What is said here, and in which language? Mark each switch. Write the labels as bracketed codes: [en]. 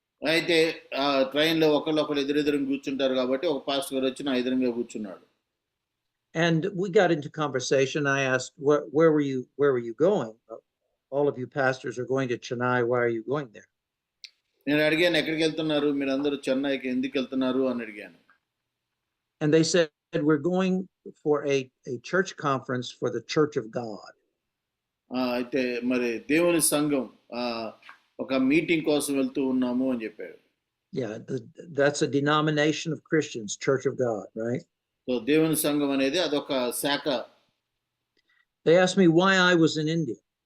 [te] అయితే ఆ ట్రైన్లో ఒకళ్ళు ఎదురెదురు కూర్చుంటారు కాబట్టి ఒక పాస్టర్ గారు వచ్చి నా ఎదురుగా కూర్చున్నాడు. [en] And we got into conversation. I asked, where were you going? All of you pastors are going to Chennai. Why are you going there? [te] నేను అడిగాను, ఎక్కడికి వెళ్తున్నారు మీరు అందరూ, చెన్నైకి ఎందుకు వెళ్తున్నారు అని అడిగాను. [en] And they said, we're going for a church conference for the Church of God. [te] అయితే మరి దేవుని సంఘం ఒక మీటింగ్ కోసం వెళ్తూ ఉన్నాము అని చెప్పారు. [en] Yeah, that's a denomination of Christians, Church of God, right? [te] So దేవుని సంఘం అనేది అదొక శాఖ. [en] They asked me why I was in India.